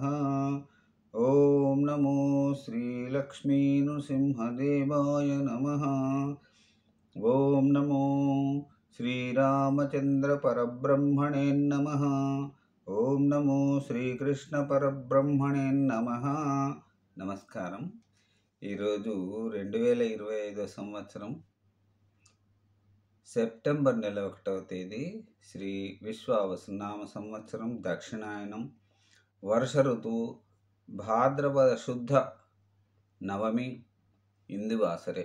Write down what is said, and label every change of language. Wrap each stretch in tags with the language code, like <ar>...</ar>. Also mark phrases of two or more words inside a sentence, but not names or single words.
<sa>ओम नमो श्री लक्ष्मी नृसिंहदेवाय नमः। ओम नमो श्री रामचंद्र परब्रह्मणे नमः। ओम नमो श्री कृष्ण परब्रह्मणे नमः।</sa> <te>నమస్కారం। ఈరోజు 2025 సంవత్సరం సెప్టెంబర్ నెల 1వ తేదీ శ్రీ విశ్వావసునామ సంవత్సరం దక్షిణాయనం వర్ష ఋతువు భాద్రపద శుద్ధ నవమి ఇందువాసరే।</te>